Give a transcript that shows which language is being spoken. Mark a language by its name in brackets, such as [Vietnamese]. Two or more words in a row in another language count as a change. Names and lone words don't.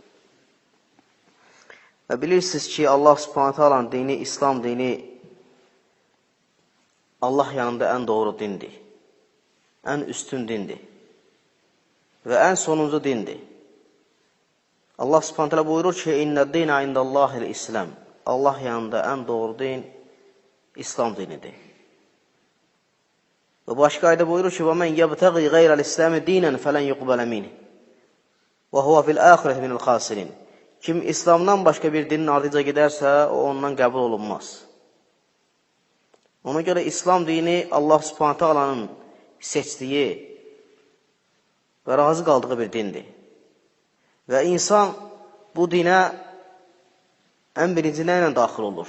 [Azerbaijani] Və bilirsiniz ki, Allah [Arabic] سبحانه وتعالى [Azerbaijani] dini, İslam dini Allah yanında ən doğru dindir, ən üstün dindir və ən sonuncu dindir. Allah [Arabic] سبحانه وتعالى [Azerbaijani] buyurur ki, [Arabic] إن الدين عند الله الإسلام. [Azerbaijani] Allah yanında ən doğru din İslam dinidir. Və başqa ayda buyurur ki, [Arabic] وَمَنْ يَبْتَغِ غَيْرَ الْإِسْلَامِ دِينًا فَلَنْ يُقْبَلَ مِنْهِ وَهُوَ فِي الْآخِرَةِ مِنَ الْخَاسِرِينَ. [Azerbaijani] Kim İslamdan başqa bir dinin ardıca gedərsə, o ondan qəbul olunmaz. Ona görə İslam dini Allah [Arabic] سبحانه تعالى [Azerbaijani] seçdiyi və razı qaldığı bir dindir. Və insan bu dinə ən birinci nə ilə daxil olur?